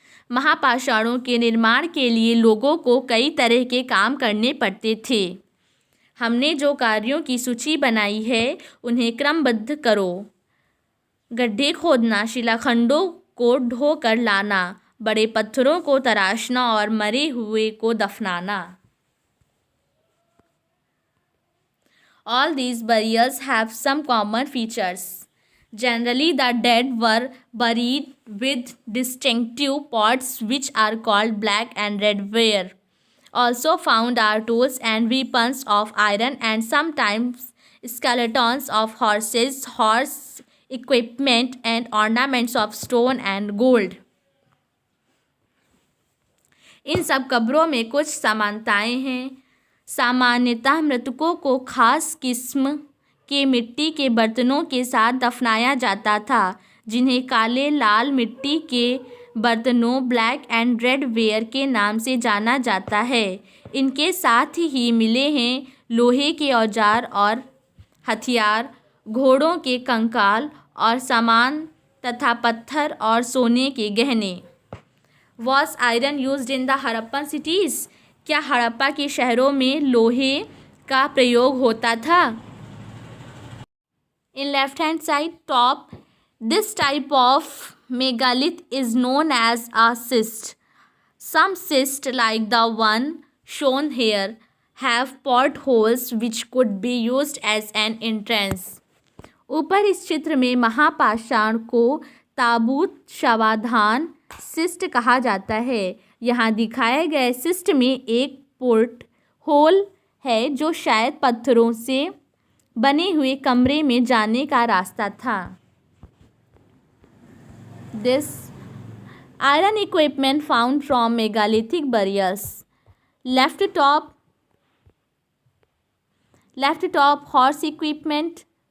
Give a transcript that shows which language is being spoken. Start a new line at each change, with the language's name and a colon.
Hindi: महापाषाणों के निर्माण के लिए लोगों को कई तरह के काम करने पड़ते थे। हमने जो कार्यों की सूची बनाई है उन्हें क्रमबद्ध करो। गड्ढे खोदना, शिलाखंडों को ढो कर लाना, बड़े पत्थरों को तराशना और मरे हुए को दफनाना।
English: All these burials have some common features. Generally, the dead were buried with distinctive pots which are called black and red ware. Also found are tools and weapons of iron and sometimes skeletons of horses, horse equipment and ornaments of stone and gold.
Hindi: इन सब कब्रों में कुछ समानताएं हैं। सामान्यतः मृतकों को खास किस्म के मिट्टी के बर्तनों के साथ दफनाया जाता था, जिन्हें काले लाल मिट्टी के बर्तनों ब्लैक एंड रेड वेयर के नाम से जाना जाता है। इनके साथ ही मिले हैं लोहे के औजार और हथियार, घोड़ों के कंकाल और सामान तथा पत्थर और सोने के गहने।
English: Was iron used in the Harappan cities?
Hindi: क्या हड़प्पा के शहरों में लोहे का प्रयोग होता था?
English: In left hand side top, this type of megalith is known as a cyst. Some cysts like the one shown here have portholes which could be used as an entrance.
Hindi: ऊपर इस चित्र में महापाषाण को ताबूत शवाधान सिस्ट कहा जाता है। यहाँ दिखाए गए सिस्ट में एक पोर्ट होल है जो शायद पत्थरों से बने हुए कमरे में जाने का रास्ता था।
English: This iron equipment found from megalithic burials. Left top horse equipment.